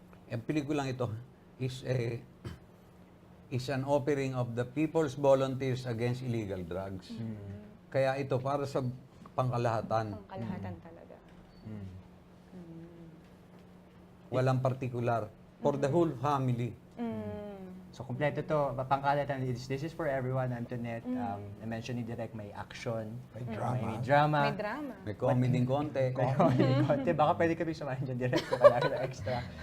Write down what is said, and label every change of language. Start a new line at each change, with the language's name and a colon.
Filipino: Ang pelikulang ito
English: is an offering of the People's Volunteers Against Illegal Drugs.
Filipino: Kaya ito para sa pangkalahatan. Pangkalahatan talaga. Walang particular.
English: For the whole family.
Filipino: So, kompleto to.
English: Pangkalatan, this is for everyone, Antoinette.
Filipino: I-mention ni Direk may action, May drama. may drama. May drama. May comedy konti. Konti. Baka pwede kami samahin dyan Direk kung wala na extra.